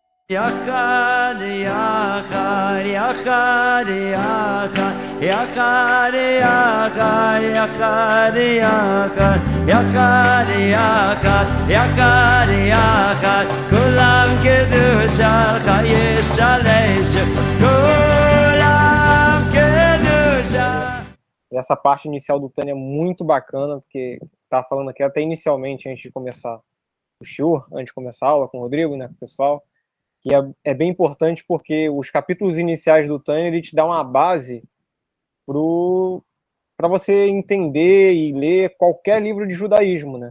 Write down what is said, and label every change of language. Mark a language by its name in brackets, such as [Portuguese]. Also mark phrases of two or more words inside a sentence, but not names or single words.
[Hebrew] יחד יחד יחד יחד יחד יחד יחד יחד יחד יחד יחד יחד כולם קדושתך ישתלשו כולם קדושתך. [Portuguese] Essa parte inicial do Tânia é muito bacana, porque estava falando aqui até inicialmente, antes de começar o shiur, antes de começar a aula com o Rodrigo, né, com o pessoal, que é bem importante porque os capítulos iniciais do Tânia, ele te dá uma base para você entender e ler qualquer livro de judaísmo, né?